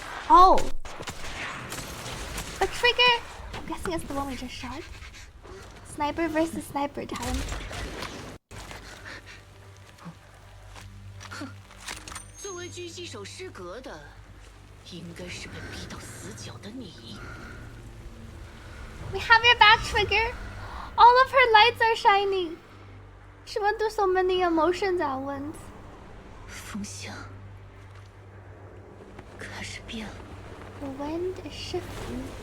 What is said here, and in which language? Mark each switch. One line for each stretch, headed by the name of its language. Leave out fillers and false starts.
English: Oh! A trigger! I'm guessing it's the one we just shot. Sniper versus sniper time.
Chinese: 作为狙击手失格的，应该是被逼到死角的你。
English: We have your back, Trigger. All of her lights are shining. She went through so many emotions at once.
Chinese: 风向开始变了。
English: The wind is shifting.